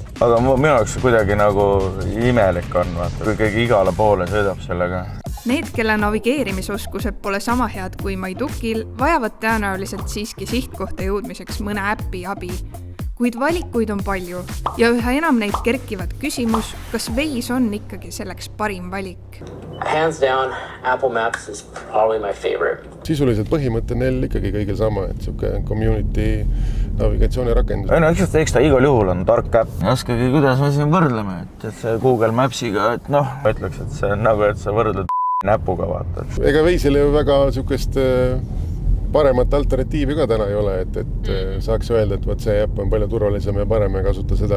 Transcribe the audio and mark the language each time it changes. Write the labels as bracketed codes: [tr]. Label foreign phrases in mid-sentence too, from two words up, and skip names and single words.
[et] Aga minu jaoks kuidagi nagu imelik on, vaata, kui keegi igale poole sõidab sellega. Need, kelle navigeerimisoskused pole sama head kui Maidukil, vajavad tõenäoliselt siiski sihtkohta jõudmiseks mõne äppi abi. Kuid valikuid on palju ja üha enam neid kerkivad küsimus, kas veis on ikkagi selleks parim valik. [en] Hands down, Apple Maps is probably my favorite. [et] Sisuliselt põhimõte neil ikkagi kõigil sama, et siuke community navigatsiooni rakendus. No eks ta igal juhul on tark äpp. Oskagi, kuidas me siin võrdleme, et see Google Mapsiga, et ma ütleks, et see on nagu, et sa võrdled näpuga vaata. Ega veisel ju väga siukest paremat alternatiivi ka täna ei ole, et saaks öelda, et võt see äpp on palju turvalisem ja parem ja kasuta seda.